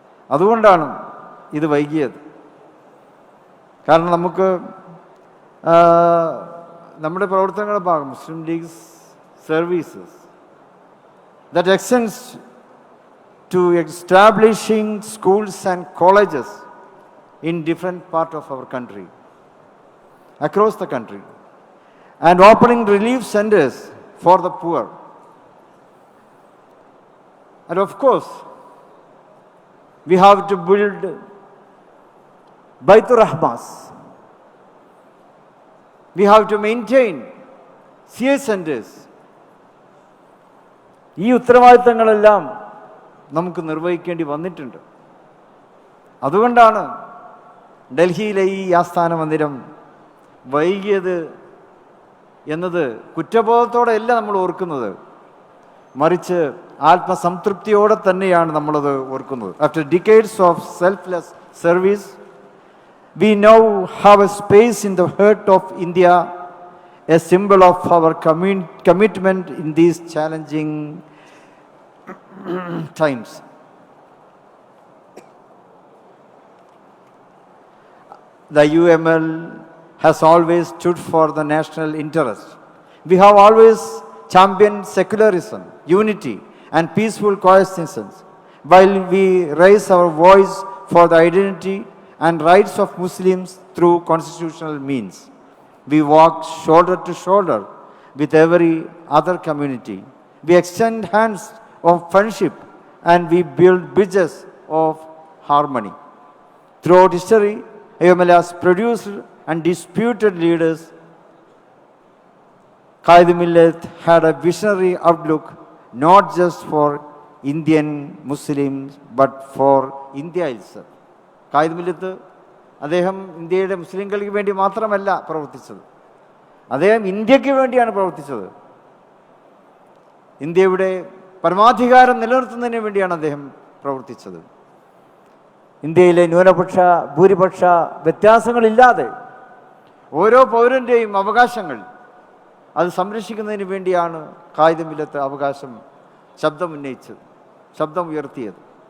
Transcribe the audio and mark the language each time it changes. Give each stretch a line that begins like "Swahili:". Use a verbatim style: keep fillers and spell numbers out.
Malayalam: അതുകൊണ്ടാണ് ഇത് വൈകിയത്. കാരണം നമുക്ക് ആ, നമ്മുടെ പ്രവർത്തനങ്ങളുടെ ഭാഗം
English: Muslim League services that extends to establishing schools and colleges in different part of our country across the country and opening relief centers for the poor. And of course, we have to build Baitur Rahmas. We have to maintain C A centers.
Malayalam: ഈ ഉത്തരവാദിത്തങ്ങളെല്ലാം നമുക്ക് നിർവഹിക്കേണ്ടി വന്നിട്ടുണ്ട്. അതുകൊണ്ടാണ് ഡൽഹിയിലെ ഈ ആസ്ഥാന മന്ദിരം വൈകിയത് എന്നത് കുറ്റബോധത്തോടെ അല്ല നമ്മൾ ഓർക്കുന്നത്, മറിച്ച് ആത്മസംതൃപ്തിയോടെ തന്നെയാണ് നമ്മളത് ഓർക്കുന്നത്.
English: After decades of selfless service we now have a space in the heart of India, a simple of our commu commitment in these challenging times. The U M L has always stood for the national interest. We have always championed secularism, unity, and peaceful coexistence, while we raise our voice for the identity and rights of Muslims through constitutional means. We walk shoulder to shoulder with every other community. We extend hands of friendship and we build bridges of harmony. Throughout history, A M L has produced and disputed leaders. Qaid Millet had a visionary outlook not just for Indian Muslims but for India itself.
Malayalam: Qaid Millet, അദ്ദേഹം ഇന്ത്യയുടെ മുസ്ലിങ്ങൾക്ക് വേണ്ടി മാത്രമല്ല പ്രവർത്തിച്ചത്, അദ്ദേഹം ഇന്ത്യക്ക് വേണ്ടിയാണ് പ്രവർത്തിച്ചത്. ഇന്ത്യയുടെ പരമാധികാരം നിലനിർത്തുന്നതിന് വേണ്ടിയാണ് അദ്ദേഹം പ്രവർത്തിച്ചത്. ഇന്ത്യയിലെ ന്യൂനപക്ഷ ഭൂരിപക്ഷ വ്യത്യാസങ്ങളില്ലാതെ ഓരോ പൗരൻ്റെയും അവകാശങ്ങൾ അത് സംരക്ഷിക്കുന്നതിന് വേണ്ടിയാണ് ഖായിദ് മില്ലത്ത് അവകാശം ശബ്ദമുന്നയിച്ചത്, ശബ്ദം ഉയർത്തിയത്.